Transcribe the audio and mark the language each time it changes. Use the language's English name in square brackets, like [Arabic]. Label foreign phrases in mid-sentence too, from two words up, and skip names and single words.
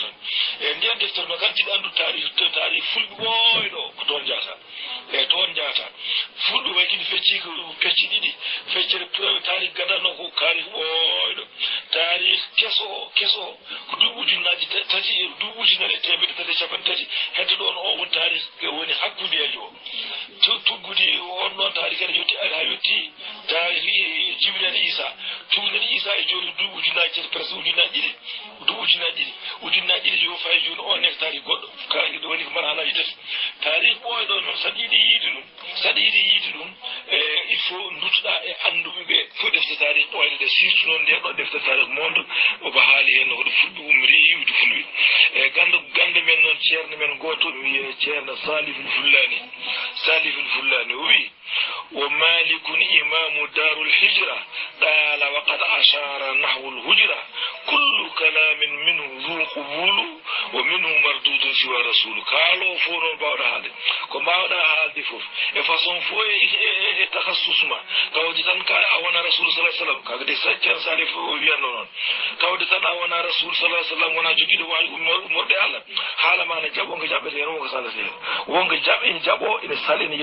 [Fula] tan e ndiyan deftere no kan tiɗa andu tarih fulɓe ɓooyɗo ko toon jata fulɓe way kini fecci ko pecci ɗiɗi feccere tarih gadano ko kaari ɓooyɗo tarih keso ko duuɓi ujunnaji tati e duuɓi ujunnaje temedde tati capanɗe tati hedde ɗon o won tarih woni hakkudejo o tuggude on ɗon tarih kadi yetti ha yetti tarih Jibril Isa e joni duuɓi ujunnaji tati presque ujunnaji ɗiɗi yo fayi joni on nek tarih goɗɗo kaɗi woni ko marhalaji tati tarih ɓooyɗo noon saɗa yiɗi yiide ɗum [French] il faut [Fula] duttoɗa e anduɓe ɓe fof defte tarih ɓooyɗe ɗe surtout noon nde ɗo defte tarih monde omo haali hen hoɗo fulɓe umri yiwde fulɓe e gande men noon ceerno men goto wiye ceerno Saliful Fullani o wi [Arabic] و مالك إمام دار الهجرة وقد أشار نحو الهجرة كل كلام منه ذو قبول ومنهم مردود سوى رسول [Fula] kaalo fo non bawɗa haalde ko mbawɗa haalde fof e façon fo e tahassus ma tawde tan ka a wona rasul [Arabic] صلى الله عليه وسلم [Fula] kaga de saccan sare fo o wiyatno noon tawde tan a wona rasul [Arabic] صلى الله عليه وسلم [Fula] wona jogiiɗo wawi ummorde Allah haala ma ne jaɓo ngo jaɓete hen wonko salate wonko jaɓe ene jaɓo ene sali ene